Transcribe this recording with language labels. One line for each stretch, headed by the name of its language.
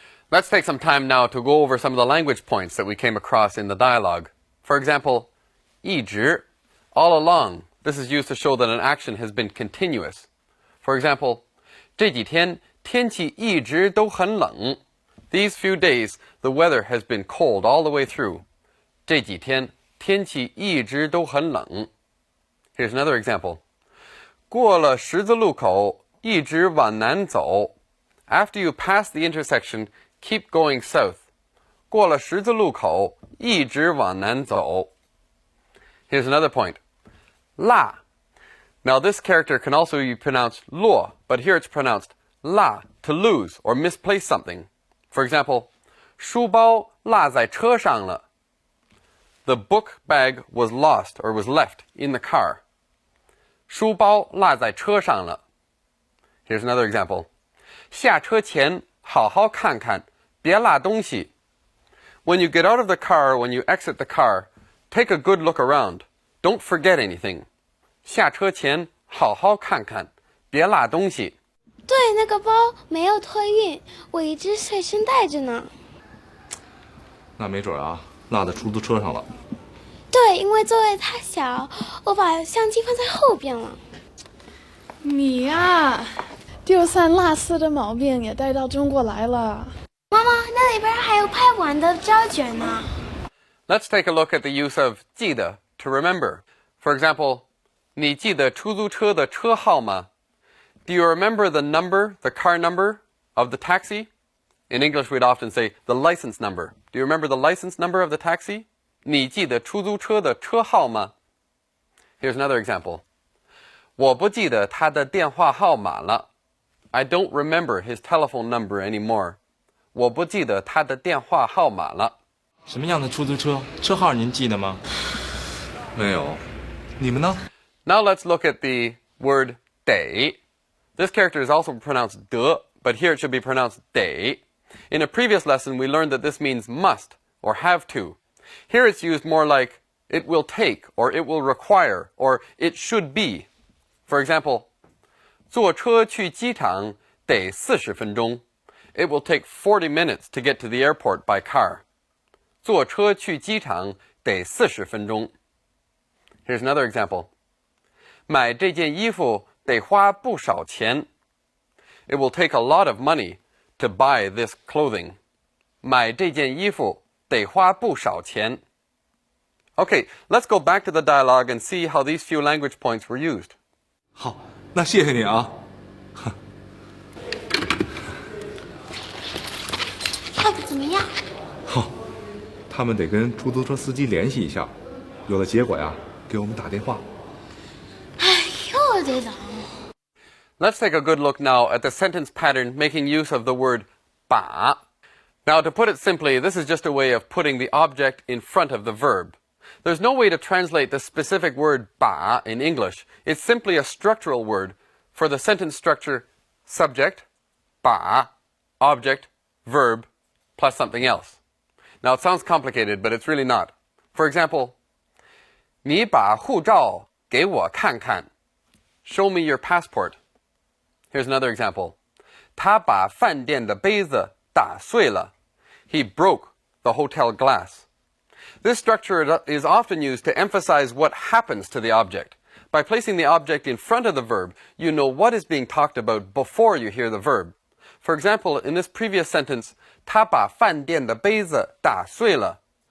English: Let's take some time now to go over some of the language points that we came across in the dialogue. For example, 一直, all along. This is used to show that an action has been continuous. For example,
Chinese: 这几天天气一直都很冷.
English: These few days, the weather has been cold all the way through.
Chinese: 这几天天气一直都很冷.
English: Here's another example.
Chinese: 过了十字路口，一直往南走.
English: After you pass the intersection, keep going south.
Chinese: 过了十字路口，一直往南走.
English: Here's another point. 辣. Now this character can also be pronounced luo, but here it's pronounced la, to lose or misplace something. For example,
Chinese: 书包落在车上了.
English: The book bag was lost or was left in the car.
Chinese: 书包落在车上了.
English: Here's another example.
Chinese: 下车前好好看看，别落东西.
English: When you get out of the car, when you exit the car, take a good look around. Don't forget anything.
Chinese: 下车前好好看看，别落东西。对，那个包没有托运，我一直随身带着呢。那没准啊，落在出租车上了。对，因为座位太小，我把相机放在后边了。你呀，丢三落四的毛病也带到中国来了。妈妈，那里边还有拍不完的胶卷呢。
English: Let's take a look at the use of 记得 to remember. For example,
Chinese: 你记得出租车的车号吗?
English: Do you remember the number, the car number of the taxi? In English, we'd often say the license number, Do you remember the license number of the taxi?
Chinese: 你记得出租车的车号吗?
English: Here's another example.
Chinese: 我不记得他的电话号码了.
English: I don't remember his telephone number anymore.
Chinese: 我不记得他的电话号码了. 什么样的出租车？车号您记得吗？没有，你们呢？
English: Now let's look at the word 得. This character is also pronounced de, but here it should be pronounced 得. In a previous lesson, we learned that this means must or have to. Here it's used more like it will take or it will require or it should be. For example,
Chinese: 坐车去机场得40分钟.
English: It will take 40 minutes to get to the airport by car.
Chinese: 坐车去机场得40分钟.
English: Here's another example.
Chinese: 买这件衣服得花不少钱.
English: It will take a lot of money to buy this clothing.
Chinese: 买这件衣服得花不少钱.
English: Okay, let's go back to the dialogue and see how these few language points were used.
Chinese: 好，那谢谢你啊。泡的怎么样？好，他们得跟出租车司机联系一下，有了结果呀，给我们打电话。哎，又得等。
English: Let's take a good look now at the sentence pattern making use of the word 把. Now, to put it simply, this is just a way of putting the object in front of the verb. There's no way to translate the specific word 把 in English. It's simply a structural word for the sentence structure subject, 把, object, verb, plus something else. Now, it sounds complicated, but it's really not. For example,
Chinese: 你把护照给我看看.
English: Show me your passport. Here's another example.
Chinese: 他把饭店的杯子打碎了.
English: He broke the hotel glass. This structure is often used to emphasize what happens to the object. By placing the object in front of the verb, you know what is being talked about before you hear the verb. For example, in this previous sentence,
Chinese: 他把饭店的杯子打碎了.